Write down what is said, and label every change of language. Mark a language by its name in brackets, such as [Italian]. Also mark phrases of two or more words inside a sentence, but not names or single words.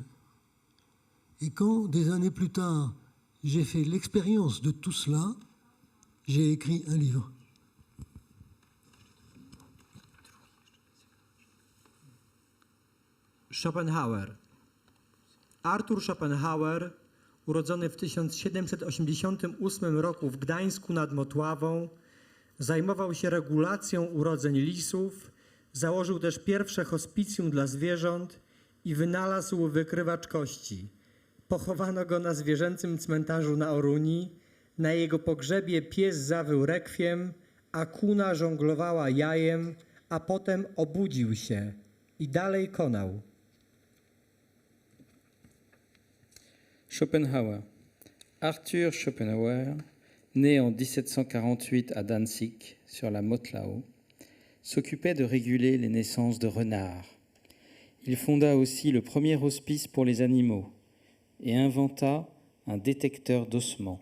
[French] Et quand, des années plus tard, j'ai fait l'expérience de tout cela, j'ai écrit un livre. Schopenhauer. [Polish] Arthur Schopenhauer, urodzony w 1788 roku w Gdańsku nad Motławą, zajmował się regulacją urodzeń lisów, założył też pierwsze hospicjum dla zwierząt i wynalazł wykrywacz kości. Pochowano go na zwierzęcym cmentarzu na Oruni. Na jego pogrzebie pies zawył rekwiem, a kuna żonglowała jajem, a potem obudził się i dalej konał. Schopenhauer. [French] Arthur Schopenhauer, né en 1748 à Danzig, sur la Motlau, s'occupait de réguler les naissances de renards. Il fonda aussi le premier hospice pour les animaux et inventa un détecteur d'ossements.